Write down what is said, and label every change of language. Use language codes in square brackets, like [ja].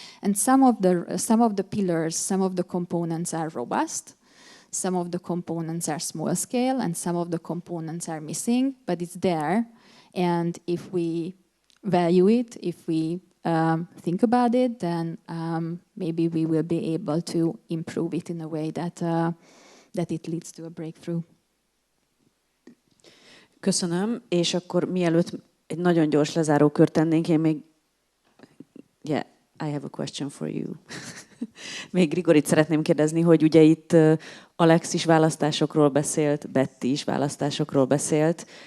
[en] And some of the pillars, some of the components are robust, some of the components are small scale, and some of the components are missing, but it's there. And if we value it, if we think about it, then maybe we will be able to improve it in a way that it leads to a breakthrough. [hu] Köszönöm, és akkor mielőtt egy nagyon gyors lezárókört tennénk, én még... [en] Yeah, I have a question for you. [hu] Még Grigorit szeretném kérdezni, hogy ugye itt Alex is választásokról beszélt, Betty is választásokról beszélt.